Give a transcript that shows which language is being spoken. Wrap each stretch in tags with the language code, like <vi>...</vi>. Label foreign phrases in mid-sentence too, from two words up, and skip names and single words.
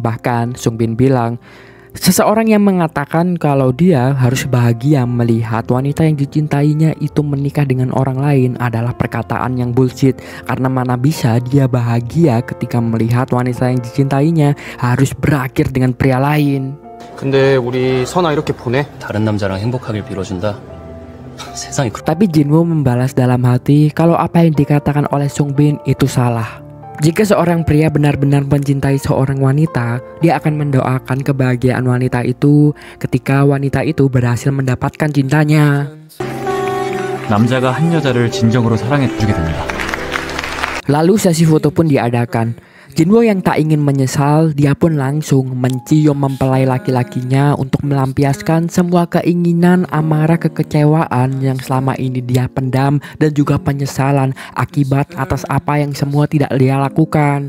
<id>Bahkan Sungbin bilang, seseorang yang mengatakan kalau dia harus bahagia melihat wanita yang dicintainya itu menikah dengan orang lain adalah perkataan yang bullshit. Karena mana bisa dia bahagia ketika melihat wanita yang dicintainya harus berakhir dengan pria lain.</id> <ko>근데 우리 선아 이렇게 보내? 다른 남자랑 행복하길 빌어준다. 세상이</ko> <id>Tapi Jinwoo membalas dalam hati kalau apa yang dikatakan oleh Sungbin itu salah. Jika seorang pria benar-benar mencintai seorang wanita, dia akan mendoakan kebahagiaan wanita itu ketika wanita itu berhasil mendapatkan cintanya.</id> <ko>남자가 한 여자를 진정으로 사랑해주게 됩니다.</ko> <id>Lalu sesi foto pun diadakan. Jinwoo yang tak ingin menyesal, dia pun langsung mencium mempelai laki-lakinya untuk melampiaskan semua keinginan, amarah, kekecewaan yang selama ini dia pendam dan juga penyesalan akibat atas apa yang semua tidak dia lakukan.</id>